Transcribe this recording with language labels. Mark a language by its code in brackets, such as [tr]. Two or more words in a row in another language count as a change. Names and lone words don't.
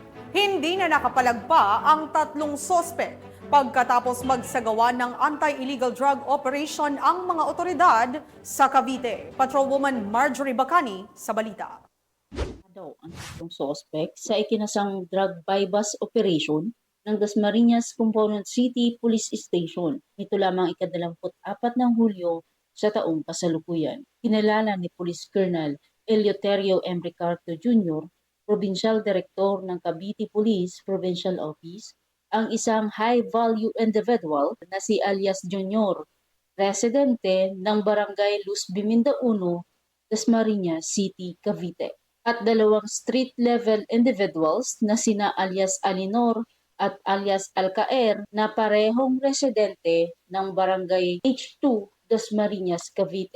[tl] Hindi na nakapalagpa ang tatlong sospek pagkatapos magsagawa ng [en] anti-illegal drug operation [tl] ang mga otoridad sa Cavite. Patrolwoman Marjorie Bacani sa balita. Daw ang tatlong sospek sa ikinasang [en] drug buy-bust operation [tl] ng Dasmariñas Component City Police Station. Ito lamang ika-24 ng Hulyo sa taong kasalukuyan. Kinalala ni Police Colonel Eleuterio M. Ricardo Jr., Provincial Director ng Cavite Police Provincial Office, ang isang [en] high-value individual [tl] na si alias Junior, residente ng Barangay Luz Biminda 1, Dasmariñas City, Cavite, at dalawang [en] street-level individuals [tl] na sina alias Alinor at alias Alcaer na parehong residente ng Barangay H2, Dasmariñas, Cavite.